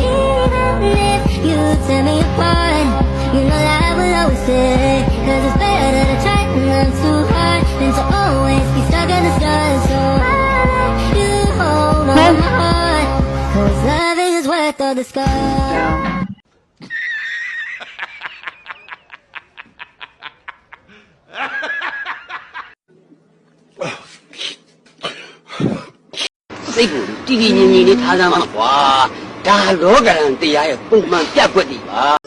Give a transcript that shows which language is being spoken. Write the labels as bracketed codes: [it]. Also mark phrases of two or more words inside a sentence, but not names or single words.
[en] Even if you tear me apart, you know that I will always stay. 'Cause it's better to try and learn too hard than to always be stuck in the stars. So you hold on to my heart. 'Cause love is worth all the scars. [my] စိတ်ကိုတည်တည်ငြိမ်ငြိမ်လေးထားစမ်းပါကွာဒါလောကရန်တရားရဲ့ပုံမှန်ပြတ်ွက်တွေပါ